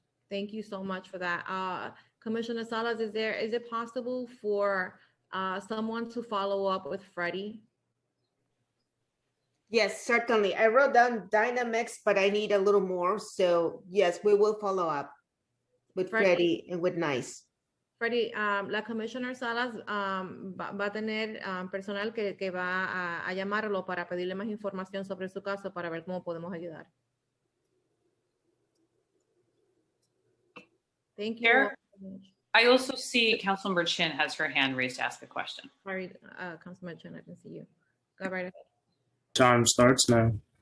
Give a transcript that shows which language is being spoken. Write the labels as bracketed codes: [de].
[en] Thank you so much for that. Commissioner Salas, is it possible for someone to follow up with Freddie? Yes, certainly. I wrote down dynamics, but I need a little more. So yes, we will follow up with Freddie and with NICE. [es] Freddie, la Commissioner Salas va a tener personal que va a llamarlo para pedirle más información sobre su caso para ver cómo podemos ayudar. [en] Thank you. Chair, I also see Councilmember Chin has her hand raised to ask a question. Sorry, Councilman Chin, I can see you. Go right ahead. Time starts now.